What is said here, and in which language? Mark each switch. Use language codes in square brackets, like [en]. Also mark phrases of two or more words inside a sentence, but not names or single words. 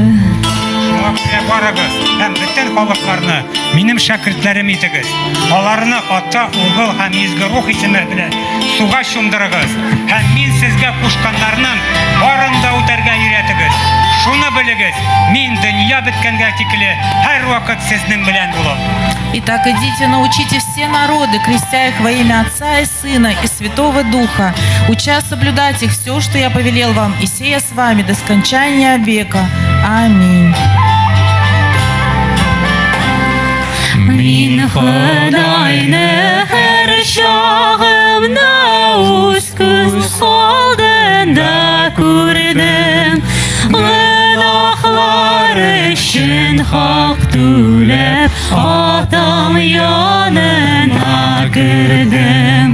[tt] Барыгыз һәм бөтен халыкларны минем шәкертләрем итегез. Аларны ата, угыл һәм изге рух исеме белән суга чумдырыгыз. Һәм мин сезгә кушканнарның барын да үтәргә өйрәтегез. Шуны белегез, мин дөнья беткәнгә тикле һәр вакыт сезнең белән булам. [ru] Итак, идите, научите все народы, крестя их во имя Отца и Сына и Святого Духа, уча соблюдать их все, что я повелел вам, и сея с вами до скончания века. Аминь. [tt] Мин Худайны һәр чагымда үз күз алдында күрдем. Гөнаһлар өчен хак түләп, атам янына кердем.